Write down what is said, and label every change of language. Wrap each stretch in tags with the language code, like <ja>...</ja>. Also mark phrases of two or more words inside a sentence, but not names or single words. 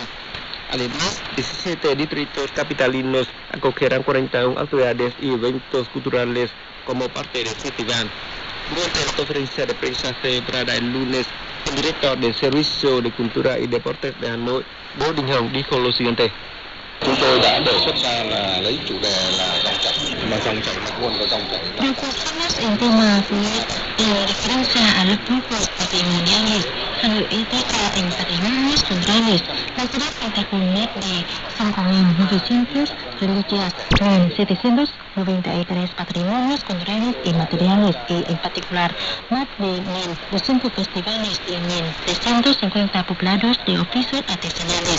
<es>Además, 17 distritos capitalinos acogerán 41 actividades y eventos culturales como parte del festival. Durante la conferencia de prensa celebrada el lunes, el director del Servicio de Cultura y Deportes de Hanoi, Đỗ Đình Hồng, dijo lo siguiente.</es> <vi>Chúng tôi đã đề xuất ra là lấy chủ đề là dòng chảy, mà dòng chảy mạch nguồn của dòng chảy.</vi> <es>Propusimos el tema fue la referencia a los grupos patrimoniales, Hanoi destaca en patrimonios culturales, la ciudad cuenta con más de 5.900 reliquias, 1.793 patrimonios culturales y materiales y en particular más de 1.200 festivales y 1.350 poblados de oficios artesanales.</es>